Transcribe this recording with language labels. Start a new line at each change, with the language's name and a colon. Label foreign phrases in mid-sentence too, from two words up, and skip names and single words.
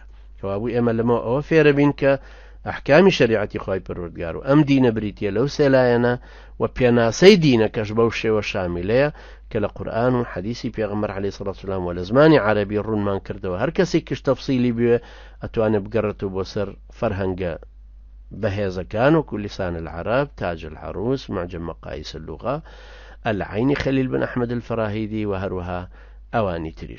Central Kurdish: کەوابوو ئێمە لەمە ئەوە فێرە بین کە ئەحکامی شەریعەتی خۆی پەروەردگار و ئەم دینە بریتیە لەو سێلایەنە و پێناسەی دینەکەش بەو شێوە شاملەیە کە لە قورئان و حەدیسی پێغەمبەر
Arabic: عەلەیهی سەڵاتو وەسەلام
Central Kurdish: و لە زمانی عەرەبی ڕوونمان کردەوە. هەر کەسێک کش تەفسیلی بوێ ئەتوانێت بگەڕێتەوە بۆ سەر فەرهەنگە بەهێزەکان وەکو لیسان العرب، تاج العروس، معجم مقایس اللغة، العینی خەلیل بن ئەحمەد الفەراهیدی و هەروەها ئەوانی تریش.